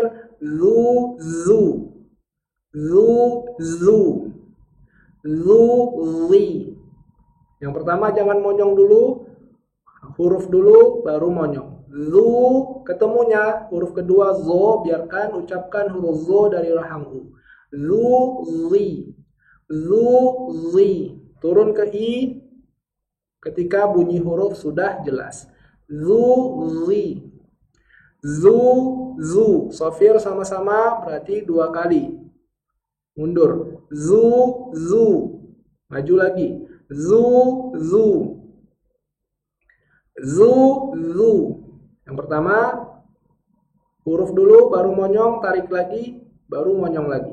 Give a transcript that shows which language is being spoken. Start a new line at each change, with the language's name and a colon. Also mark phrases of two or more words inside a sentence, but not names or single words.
Arabic: Zu, zu. Zu, zu. Zu, li.
Indonesian: Yang pertama jangan monyong dulu, huruf dulu baru monyong. Zu, ketemunya huruf kedua zo, biarkan ucapkan huruf zo dari rahang u.
Arabic: Zu, li. Zu, li.
Indonesian: Turun ke i ketika bunyi huruf sudah jelas.
Arabic: Zu, li. Zu, zu.
Indonesian: Sofir sama-sama berarti 2 kali. Mundur.
Arabic: Zu, zu.
Indonesian: Maju lagi.
Arabic: Zu, zu. Zu, zu.
Indonesian: Yang pertama, huruf dulu, baru monyong, tarik lagi, baru monyong lagi.